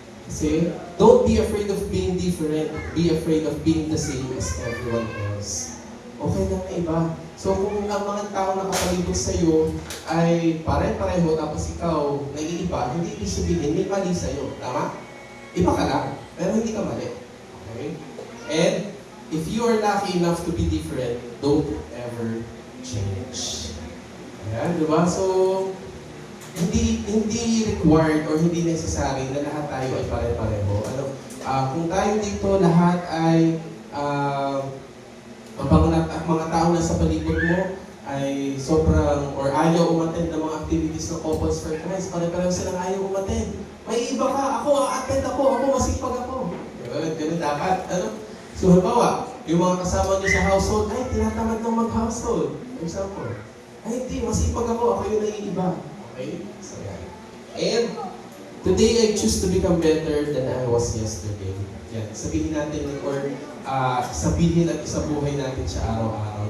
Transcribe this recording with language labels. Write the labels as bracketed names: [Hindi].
[English] Kasi, don't be afraid of being different. Be afraid of being the same as everyone else. [Filipino] Okay lang na iba. So kung ang mga tao na kapalibot sa'yo ay pare-pareho tapos ikaw naiiba, hindi ibig sabihin may mali sa'yo. Tama? Iba ka lang, pero hindi ka mali. Okay? [English] And if you are lucky enough to be different, don't ever change. [Filipino] Ayan, di ba? So, hindi required or hindi necessary na lahat tayo ay pare-pareho. Kung tayo dito lahat ay ang mga tao na sa palibot mo ay sobrang or ayaw umattend ng mga activities ng Couples for Christ, pare-pareho silang ayaw umattend. May iba ka, ako a-attend ako masipag ako. Ganun dapat. So halimbawa, yung mga kasama niyo sa household, ay tinatamad ng mag-household. For example, ay hindi, masipag ako yung naiiba. Okay? So yan. [English] And today I choose to become better than I was yesterday. [Filipino] Yan. Sabihin natin or sabihin at isabuhay natin siya araw-araw.